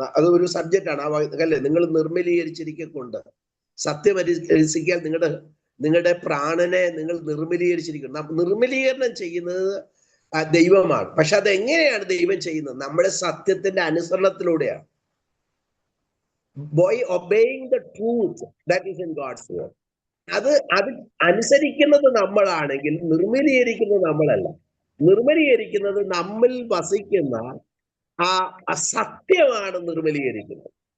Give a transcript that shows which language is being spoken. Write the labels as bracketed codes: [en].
[ml] അത് ഒരു സബ്ജക്റ്റാണ് ആ അല്ലേ? നിങ്ങൾ നിർമ്മലീകരിച്ചിരിക്കൊണ്ട് സത്യം അനുസരിക്കാൻ നിങ്ങളുടെ പ്രാണനെ നിങ്ങൾ നിർമ്മലീകരിച്ചിരിക്കണം. നിർമ്മലീകരണം ചെയ്യുന്നത് ദൈവമാണ്. പക്ഷെ അതെങ്ങനെയാണ് ദൈവം ചെയ്യുന്നത്? നമ്മുടെ സത്യത്തിന്റെ അനുസരണത്തിലൂടെയാണ്. [en] by obeying the truth that is in God's word. [ml] അത് അനുസരിക്കുന്നത് നമ്മളാണെങ്കിൽ നിർമ്മലീകരിക്കുന്നത് നമ്മളല്ല. നിർമ്മലീകരിക്കുന്നത് നമ്മിൽ വസിക്കുന്ന ആ സത്യമാണ് നിർമ്മലീകരിക്കുന്നത്.